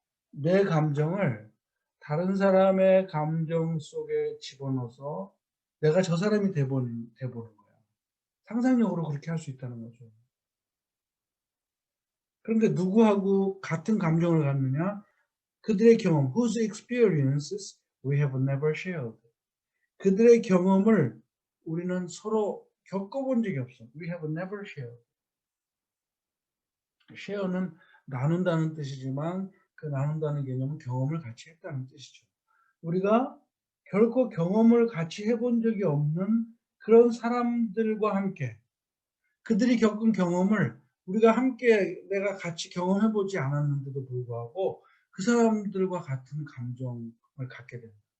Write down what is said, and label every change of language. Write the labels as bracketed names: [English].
[Korean] 내 감정을 다른 사람의 감정 속에 집어넣어서 내가 저 사람이 돼보는 거야. 상상력으로 그렇게 할 수 있다는 거죠. 그런데 누구하고 같은 감정을 갖느냐? 그들의 경험, [English] whose experiences we have never shared. [Korean] 그들의 경험을 우리는 서로 겪어본 적이 없어. [English] We have never shared. [Korean] share는 나눈다는 뜻이지만 그 나눈다는 개념은 경험을 같이 했다는 뜻이죠. 우리가 결코 경험을 같이 해본 적이 없는 그런 사람들과 함께 그들이 겪은 경험을 우리가 함께 내가 같이 경험해보지 않았는데도 불구하고 그 사람들과 같은 감정을 갖게 된다.